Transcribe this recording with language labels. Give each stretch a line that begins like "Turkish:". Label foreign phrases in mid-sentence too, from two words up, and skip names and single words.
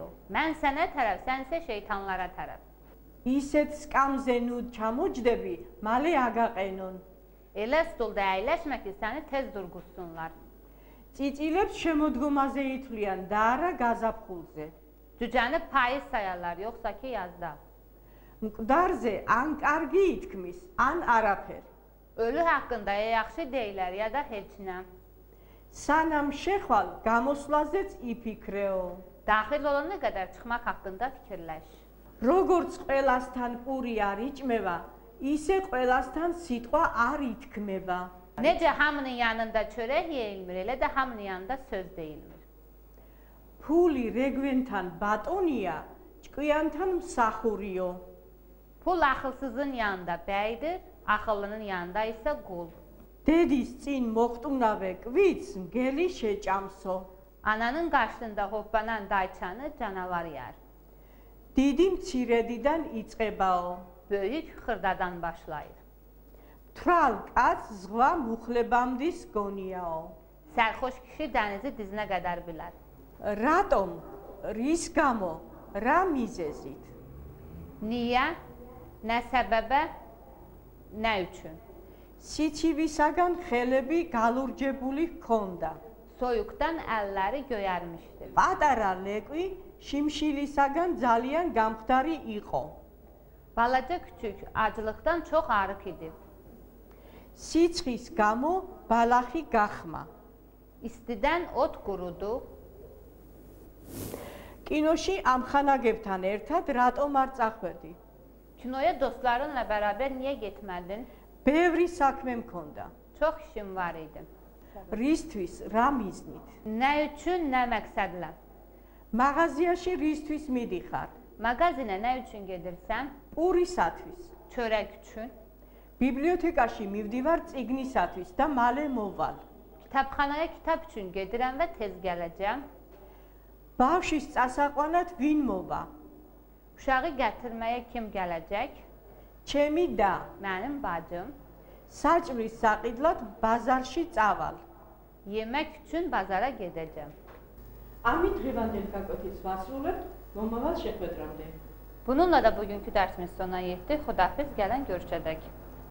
Azerbaijani: Mən sənə tərəf, sən isə şeytanlara tərəf.
Georgian: ისეთ სკამზე ნუ ჩამოჯდები, მალე აგაყენონ.
Azerbaijani: Elə stulda əyləşmə ki, səni tez durğuzsunlar.
Georgian: Cicilებს შემოდგომაზე ითვლიან და არა გაზაფხულზე.
Azerbaijani: Cücəni payız sayarlar, yoxsa ki yazda.
Georgian: მკვდარზე ან კარგი ითქმის, ან არაფერი.
Azerbaijani: Ölü haqqında ya yaxşı deyilər, ya da heç nə.
Georgian: სანამ შეხვალ, გამოსვლაზეც იფიქრეო.
Azerbaijani: Daxil olana qədər çıxmaq haqqında fikirləş.
Georgian: როგორც ყველასთან პური არ იჭმევა, ისე ყველასთან სიტყვა არ ითქმება.
Azerbaijani: Necə hamının yanında çörək yeyilmir, elə də hamının yanında söz deyilmir.
Georgian: ფული რეგვენთან ბატონია, ჭკვიანთან მსახურიო.
Azerbaijani: Pul axılsızın yanında bəydir, axıllının yanında isə qul.
Georgian: დედის წინ მოხტუნავე კვიც, მგელი შეჭამსო.
Azerbaijani: Ananın qarşısında hoppanan dayçanı canavar yer.
Georgian: დიდი მცირედიდან იწყებაო.
Azerbaijani: Böyük xırdadan başlayır.
Georgian: თვალ კაც ზღვა მუხლებამდის გონიაო.
Azerbaijani: Sərxoş kişi dənizi dizinə qədər bilər.
Georgian: რატომ? რის გამო? რა მიზეზით?
Azerbaijani: Niyə? Nə səbəbə? Nə üçün?
Georgian: სიჩივისაგან ხელები გალურჯებული ჰქონდა.
Azerbaijani: Soyuqdan əlləri göyərmişdi.
Georgian: პატარა ლეკვი შიმშილისაგან ძალიან გამხდარი იყო.
Azerbaijani: Balaca küçük acılıqdan çox arıq idi.
Georgian: სიცხის გამო ბალახი გახმა.
Azerbaijani: İstidən ot qurudu.
Georgian: კინოში ამ ხანაგებთან ერთად რატომ არ წახვედი?
Azerbaijani: Kinoya dostlarınla bərabər niyə getmədin?
Georgian: ბევრი საქმე მქონდა.
Azerbaijani: Çox işim var idi.
Georgian: რისთვის, რა მიზნით?
Azerbaijani: Nə üçün, nə məqsədlə?
Georgian: მაღაზიაში რისთვის მიდიხარ?
Azerbaijani: Mağazinə nə üçün gedirsən?
Georgian: პურისათვის.
Azerbaijani: Çörək üçün.
Georgian: ბიბლიოთეკაში მივდივარ წიგნისათვის და მალე მოვალ.
Azerbaijani: Kitabxanaya kitab üçün gedirəm və tez gələcəm.
Georgian: ბავშვის წასაყვანად ვინ მოვა?
Azerbaijani: Uşağı gətirməyə kim gələcək?
Georgian: ჩემი და.
Azerbaijani: Mənim bacım.
Georgian: საჭმლის საყიდლად ბაზარში წავალ.
Azerbaijani: Yemək üçün bazara gedəcəm.
Georgian: ამით დღევანდელი გაკვეთილს ვასრულებთ. მომავალ შეხვედრამდე.
Azerbaijani: Bununla da bugünkü dərsimiz sona yetdi. Xudahafiz, gələn görüşəcək.